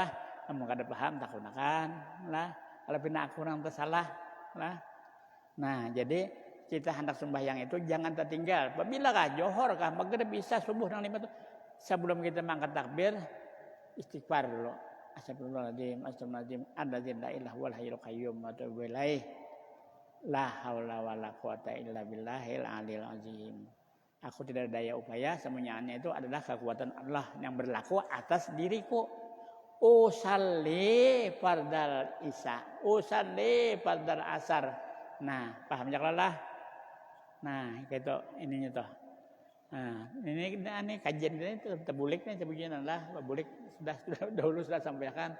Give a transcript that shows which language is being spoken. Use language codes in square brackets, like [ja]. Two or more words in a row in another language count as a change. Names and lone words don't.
[bjn] Kamu kada paham tak gunakan lah. Kalau pina aku nang tersalah lah. Nah, jadi kita hendak sembahyang itu jangan tertinggal. Apabila kah johor kah maghrib bisa subuh nang 5 itu sebelum kita mengangkat takbir istighfar dulu. [ar] أستغفر الله العظيم أستغفر الله العظيم الذي لا إله والحي القيوم وأتوب إليه. لا حول ولا قوة إلا بالله العلي العظيم. [id] Aku tidak ada daya upaya, semuanya itu adalah kekuatan Allah yang berlaku atas diriku. [ar] أصلي فرض العشاء أصلي فرض العصر. [bjn] Nah, paham jaklah. Nah, gitu ininya toh. Nah, ini kajian ini terbulik nih sebagian lah, bulik sudah sampaikan.